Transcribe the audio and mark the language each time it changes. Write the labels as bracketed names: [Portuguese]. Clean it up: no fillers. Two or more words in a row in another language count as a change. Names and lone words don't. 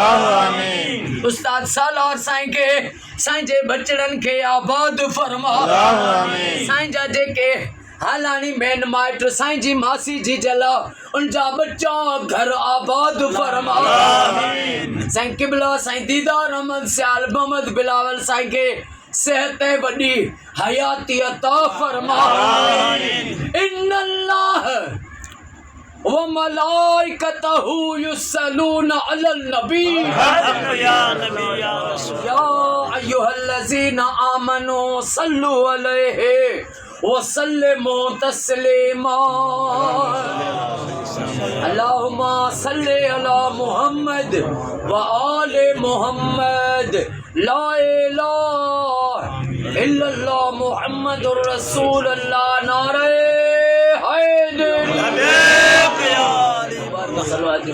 [Sindhi] उस्ताद सालार साईं के साईं जे बचड़नि खे आबाद फरमा साईं जा जेके हालानी मेन माइट साईं जी मासी जी जला उनजा बच्चा घर आबाद फरमा साईं किबला साईं दीदार अहमद सियाल मोहम्मद बिलावल साईं के सेहत वॾी हयाती अता फरमा [Arabic] إن الله وملائكته يصلون على النبي يا أيها الذين آمنوا صلوا عليه وسلموا تسليما اللهم صل على محمد وآل محمد لا إله إلا الله محمد رسول الله [Urdu] نعرۂ حیدر